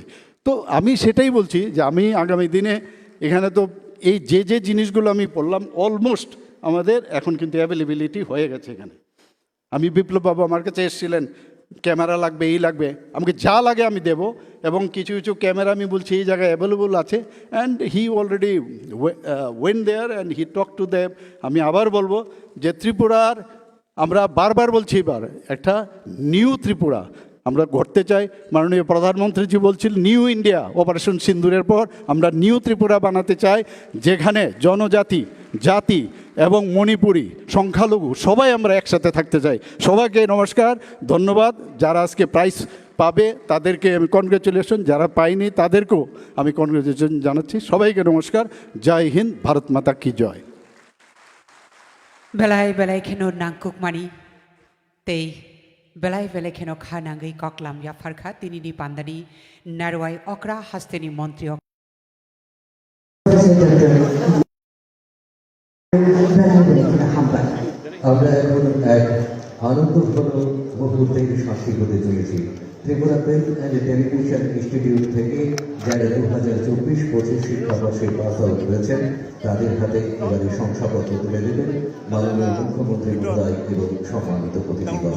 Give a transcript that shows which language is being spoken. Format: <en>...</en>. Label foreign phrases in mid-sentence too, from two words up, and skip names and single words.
<bn>তো আমি সেটাই বলছি যে আমি আগামী দিনে এখানে তো এই যে জিনিসগুলো আমি বললাম অলমোস্ট আমাদের এখন কিন্তু অ্যাভেলেবিলিটি হয়ে গেছে এখানে। আমি বিপ্লব বাবু আমার কাছে এসেছিলেন, ক্যামেরা লাগবে, এই লাগবে, আমাকে যা লাগে আমি দেব। এবং কিছু কিছু ক্যামেরা আমি বলছি এই জায়গায় অ্যাভেলেবল আছে,</bn> <en>and he already went there and he talk to them.</en> <bn>আমি আবার বলবো যে ত্রিপুরার, আমরা বারবার বলছি, এবার একটা নিউ ত্রিপুরা আমরা গড়তে চাই। মাননীয় প্রধানমন্ত্রীজি বলছিল নিউ ইন্ডিয়া, অপারেশন সিন্দুরের পর আমরা নিউ ত্রিপুরা বানাতে চাই, যেখানে জনজাতি, জাতি এবং মণিপুরি, সংখ্যালঘু সবাই আমরা একসাথে থাকতে চাই। সবাইকে নমস্কার, ধন্যবাদ। যারা আজকে প্রাইজ পাবে তাদেরকে আমি কনগ্রেচুলেশন, যারা পাইনি তাদেরকেও আমি কনগ্রেচুলেশন জানাচ্ছি। সবাইকে নমস্কার,</bn> <hi>जय हिन्द, भारत माता की जय।</hi> <trp>Belai belai keno nangkukmani tei belai belai keno khanangai koklam ya farkha tinini pandani narwai okra hasteni montri</trp> <bn>আমরা এখন এক আনন্দঘন মুহূর্তের সাক্ষী হতে চলেছি। ত্রিপুরা প্রেস অ্যান্ড টেলিভিশন ইনস্টিটিউট থেকে যারা 2024-25 শিক্ষাবর্ষে</bn> <en>pass out</en> <bn>হয়েছেন তাদের হাতে এবারে শংসাপত্র তুলে দেবেন মাননীয় মুখ্যমন্ত্রী মহোদয় এবং সম্মানিত অতিথিবর্গ।</bn>